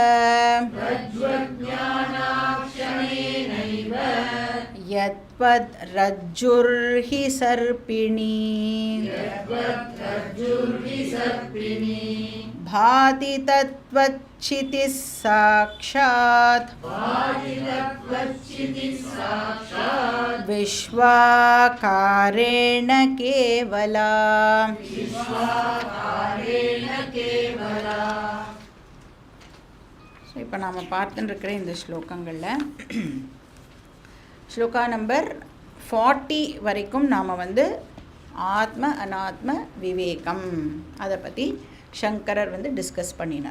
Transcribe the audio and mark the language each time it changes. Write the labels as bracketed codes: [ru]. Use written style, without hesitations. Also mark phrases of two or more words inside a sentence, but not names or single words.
[sa] यत्पद् रज्जुर्हि सर्पिणी भाति तत्त्वच्चितिः साक्षात् विश्वाकारेण केवला। [ta] இப்போ நாம் பார்த்துட்டு இருக்கிற இந்த ஸ்லோகங்களில் ஸ்லோகா நம்பர் 40 வரைக்கும் நாம் ஆத்ம அனாத்ம விவேகம் அதை பற்றி சங்கரர் டிஸ்கஸ் பண்ணினார்.